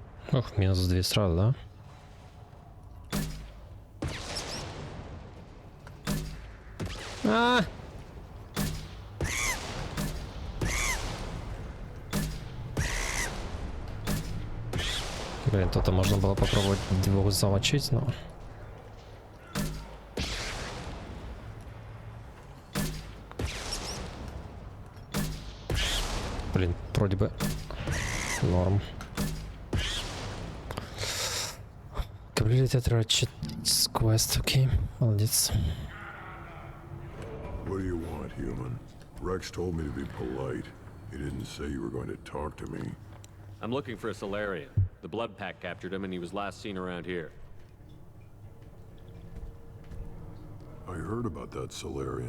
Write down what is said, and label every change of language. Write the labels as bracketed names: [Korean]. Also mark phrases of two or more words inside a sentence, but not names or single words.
[Russian] Ох, мінус 2 сразу, да? А! Блин, тут можно было попробовать двух замочить, но... Блин, вроде бы норм. [English] Completed quest, [Russian] окей, молодец. [English] What do you want, human? Rex told me to be polite. He didn't say you were going to talk to me. I'm looking for a Solarian. The Blood Pack captured him and he was last seen around here. I heard about that Solarian.